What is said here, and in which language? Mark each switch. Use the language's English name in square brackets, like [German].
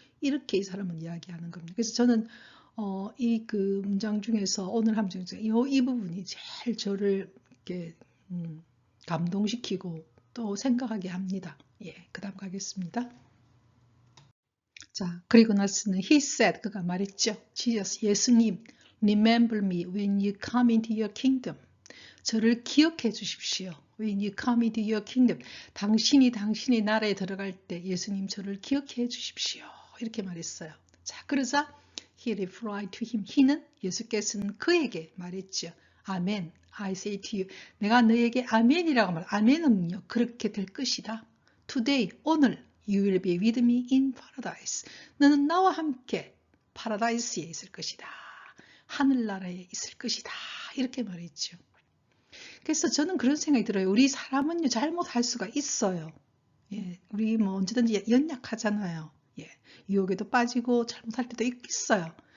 [Korean] 이렇게 이 사람은 이야기하는 겁니다. 그래서 저는 이 그 문장 중에서 오늘 함 중에서 이 부분이 제일 저를 이렇게 감동시키고 또 생각하게 합니다. 예, 그 다음 가겠습니다. 자, 그리고 나서는 [English] he said, [Korean] 그가 말했죠. [English] Jesus, [Korean] 예수님, [English] remember me when you come into your kingdom. [Korean] 저를 기억해 주십시오. [English] When you come into your kingdom. [Korean] 당신의 나라에 들어갈 때 예수님 저를 기억해 주십시오. 이렇게 말했어요. 자, 그러자 [English] he replied to him. [Korean] he는 예수께서는 그에게 말했죠. [English] 아멘. I say to you. [Korean] 내가 너에게 아멘이라고 말. 아멘은요. 그렇게 될 것이다. [English] Today, [Korean] 오늘 [English] you will be with me in paradise. [Korean] 너는 나와 함께 파라다이스에 있을 것이다. 하늘나라에 있을 것이다. 이렇게 말했죠. 그래서 저는 그런 생각이 들어요. 우리 사람은요, 잘못할 수가 있어요. 예, 우리 뭐 언제든지 연약하잖아요. 예, 유혹에도 빠지고 잘못할 때도 있어요.